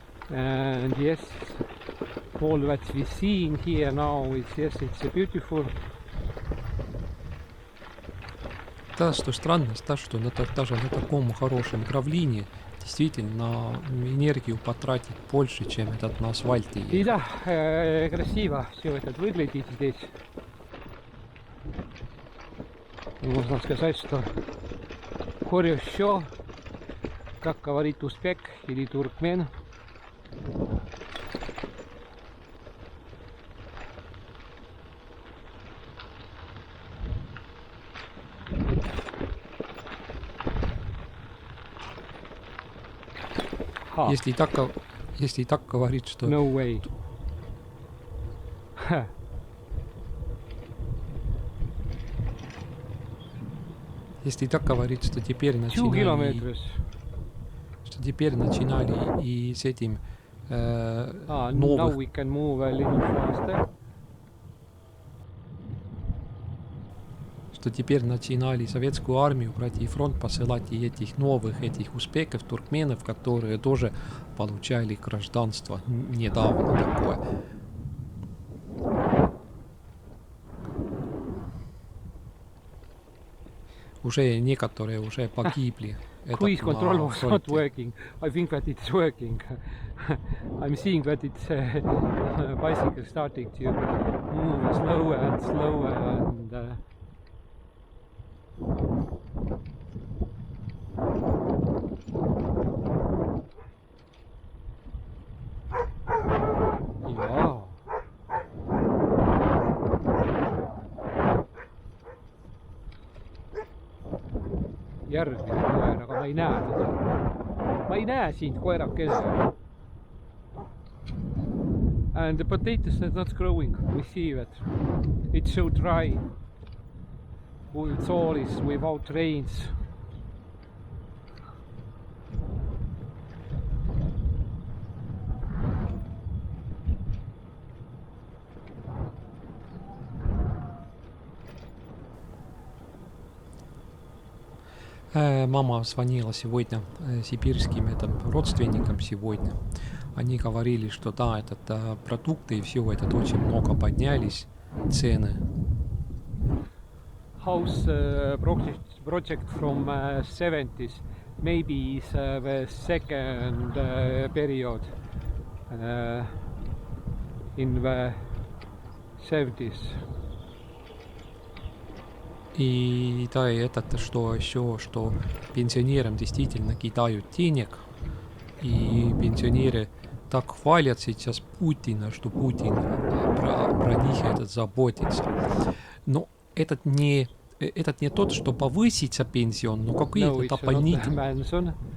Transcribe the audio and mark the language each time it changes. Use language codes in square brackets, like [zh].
[en] And yes, all that we see here now is yes, it's a beautiful. [ru] Да, что странно, да, что даже на таком хорошем гравлине действительно энергию потратить больше, чем этот на асфальте И ехать. да, красиво все это выглядит здесь. Можно сказать, что хорошо, как говорит узбек или туркмен. Если и так говорит, что... [en] No way. [ru] Если и так говорит, что теперь [en] 2 [ru] начинали... [en] kilometers. [ru] Что теперь начинали и с этим [en] Now [ru] новых... [en] we can move a little faster. [ru] Что теперь начинали советскую армию брать и фронт посылать и этих новых, этих узбеков, туркменов, которые тоже получали гражданство недавно такое. Уже некоторые уже погибли. [en] Cruise control was not working. I think that it's working. I'm seeing that it's bicycle starting to move slower and slower and jaa. [et] Järgmine koer, aga ma ei näe teda. Ma ei näe sind koerakese. [en] And the potatoes are not growing. We see that. It's so dry. It's all is without rains. [ru] Мама звонила сегодня сибирским родственникам сегодня. Они говорили, что да, продукты и все это очень много поднялись, цены. [en] House project from 70s, maybe is the second period in the 70s. [ru] И да, и что еще, что пенсионерам действительно кидают денег, и пенсионеры так хвалят сейчас Путина, что Путин про них заботится. Но этот не тот, что повысится пенсион, но какие-то дополнительные.